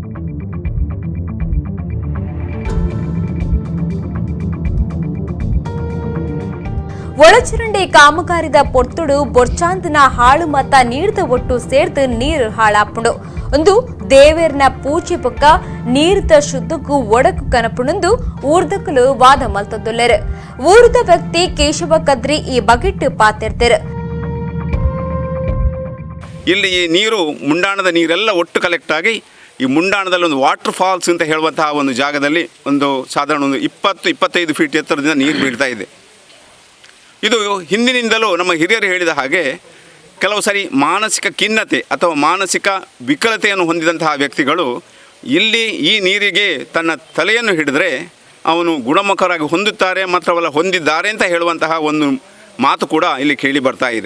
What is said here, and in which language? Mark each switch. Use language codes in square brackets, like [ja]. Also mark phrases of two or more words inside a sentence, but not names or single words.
[tcy] ಒಳಚರಂಡಿ ಕಾಮಗಾರಿದ ಪೊರ್ತುಡು ಬೊರ್ಚಾಂದನ ಹಾಳು ಮತ ನೀರ್ದ ಒಟ್ಟು ಸೇರ್ದು ನೀರು ಹಾಳಾಪುಂಡು ಒಂದು ದೇವೇರ್ನ ಪೂಜೆ ಪಕ್ಕ ನೀರ್ದ ಶುದ್ಧಕ್ಕೂ ಒಡಕು ಕನಪುಣಂದು ಊರ್ದಕ್ಕಲು ವಾದ ಮಲ್ತದೊಲ್ಲೆರು ಊರ್ದ ವ್ಯಕ್ತಿ ಕೇಶವ ಕದ್ರಿ ಈ ಬಗೆಟ್ ಪಾತಿರ್ತಾರೆ [kn] ಇಲ್ಲಿ ಈ ನೀರು ಮುಂಡಾಣದ ನೀರೆಲ್ಲ ಒಟ್ಟು ಕಲೆಕ್ಟ್ ಆಗಿ ಈ ಮುಂಡಾಣದಲ್ಲಿ ಒಂದು [en] water falls [kn] ಅಂತ ಹೇಳುವಂತಹ ಒಂದು ಜಾಗದಲ್ಲಿ ಒಂದು ಸಾಧಾರಣ ಒಂದು 20-25 ಫೀಟ್ ಎತ್ತರದಿಂದ ನೀರು ಬೀಳ್ತಾ ಇದೆ. ಇದು ಹಿಂದಿನಿಂದಲೂ ನಮ್ಮ ಹಿರಿಯರು ಹೇಳಿದ ಹಾಗೆ ಕೆಲವು ಸರಿ ಮಾನಸಿಕ ಖಿನ್ನತೆ ಅಥವಾ ಮಾನಸಿಕ ವಿಕಲತೆಯನ್ನು ಹೊಂದಿದಂತಹ ವ್ಯಕ್ತಿಗಳು ಇಲ್ಲಿ ಈ ನೀರಿಗೆ ತನ್ನ ತಲೆಯನ್ನು ಹಿಡಿದರೆ ಅವನು ಗುಣಮುಖರಾಗಿ ಹೊಂದುತ್ತಾರೆ ಮಾತ್ರವಲ್ಲ ಹೊಂದಿದ್ದಾರೆ ಅಂತ ಹೇಳುವಂತಹ ಒಂದು ಮಾತು ಕೂಡ ಇಲ್ಲಿ ಕೇಳಿ ಬರ್ತಾ ಇದೆ.